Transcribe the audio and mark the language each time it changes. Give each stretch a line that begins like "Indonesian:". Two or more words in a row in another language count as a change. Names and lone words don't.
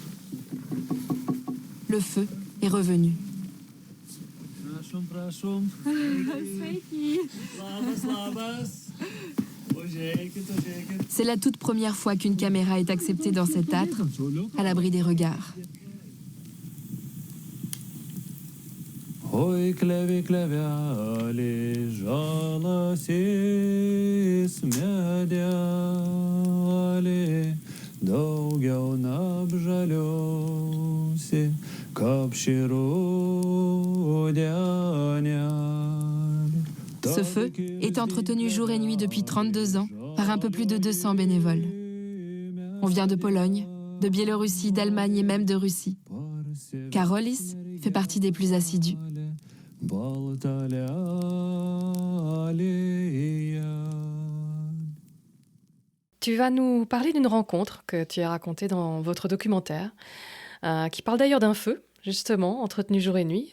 French: Le feu est revenu. C'est la toute première fois qu'une caméra est acceptée dans cet âtre, à l'abri des regards.
Lithuanian: Oi, klevi, klevelį, žalasis medelį, daugiau neapžaliusi, kaip ši rudenelį.
French: Ce feu est entretenu jour et nuit depuis 32 ans par un peu plus de 200 bénévoles. On vient de Pologne, de Biélorussie, d'Allemagne et même de Russie. Karolis fait partie des plus assidus. Tu vas nous parler d'une rencontre que tu as racontée dans votre documentaire, qui parle d'ailleurs d'un feu, justement, entretenu jour et nuit.